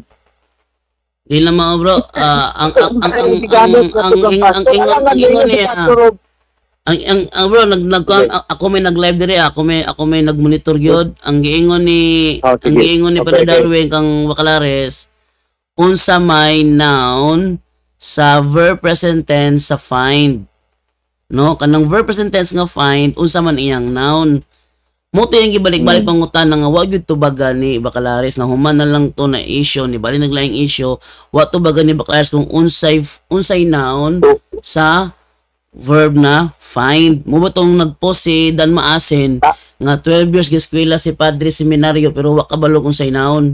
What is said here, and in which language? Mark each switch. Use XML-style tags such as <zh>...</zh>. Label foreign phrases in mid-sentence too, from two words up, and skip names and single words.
<ceb>Di na mao bro. Ang ingon niya. Bro ako may nag-live dire, ako may nag-monitor gyud. Ang giingon ni Brother Darwin kang Bacalaris, unsa may noun sa</ceb> <en>verb present tense</en> <ceb>sa find. No, kanang</ceb> <en>verb present tense</en> <ceb>nga find unsa man iyang noun. Mo to yung gibalik-balik pangutana nga wa gyud to baga ni Bacalaris na human na lang to na issue ni bali naglaing issue wa to baga ni Bacalaris kung unsay noun sa verb na find. Mo ba tong nagpost si Dan Maasin nga 12 years giskwela si Padre Seminaryo pero wa kabalo kung say noun.</ceb>